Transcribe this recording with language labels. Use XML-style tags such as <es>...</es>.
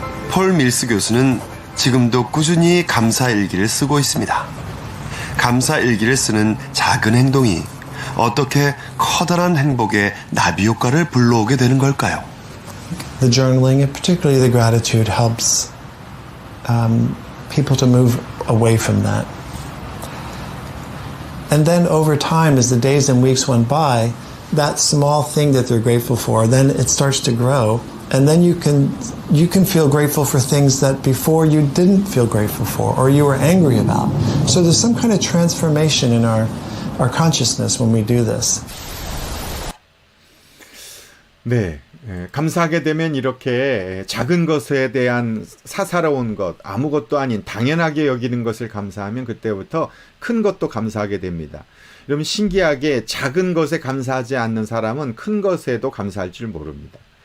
<ko>폴 밀스 교수는 지금도 꾸준히 감사일기를 쓰고 있습니다. 감사일기를 쓰는 작은 행동이 어떻게 커다란 행복의 나비 효과를 불러오게 되는 걸까요?</ko> <en>The journaling, and particularly the gratitude, helps people to move away from that. And then over time, as the days and weeks went by, that small thing that they're grateful for, then it starts to grow. And then you can feel grateful for things that before you didn't feel grateful for or you were angry about. So there's some kind of transformation in our consciousness when we do this.</en> <ko>네, 감사하게 되면 이렇게 작은 것에 대한 사사로운 것, 아무것도 아닌 당연하게 여기는 것을 감사하면 그때부터 큰 것도 감사하게 됩니다. 여러분 신기하게 작은 것에 감사하지 않는 사람은 큰 것에도 감사할 줄 모릅니다.</ko>